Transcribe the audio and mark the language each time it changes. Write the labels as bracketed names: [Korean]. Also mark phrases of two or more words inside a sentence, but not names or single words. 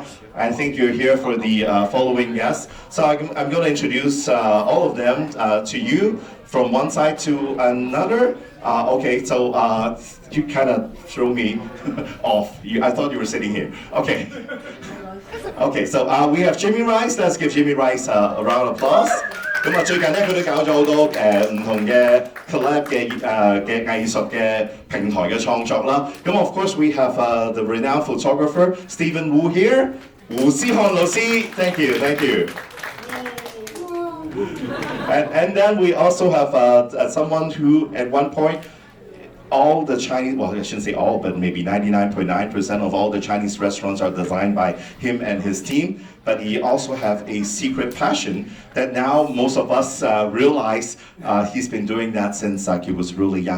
[English] I think you're here for the following guests. So I'm going to introduce all of them to you from one side to another. Okay, so you kind of throw me off. I thought you were sitting here. Okay. Okay, so we have Jimmy Rice. Let's give Jimmy Rice a round of applause. [Cantonese] 咁最近咧，佢都搞咗好多唔同嘅 collab 嘅藝術嘅平台嘅創作啦。 [English] 咁 of course we have the renowned photographer Stephen Wu here. 胡思漢老師 thank you. And then we also have someone who at one point all the Chinese, well, I shouldn't say all, but maybe 99.9% of all the Chinese restaurants are designed by him and his team. But he also has a secret passion that now most of us realize he's been doing that since he was really young.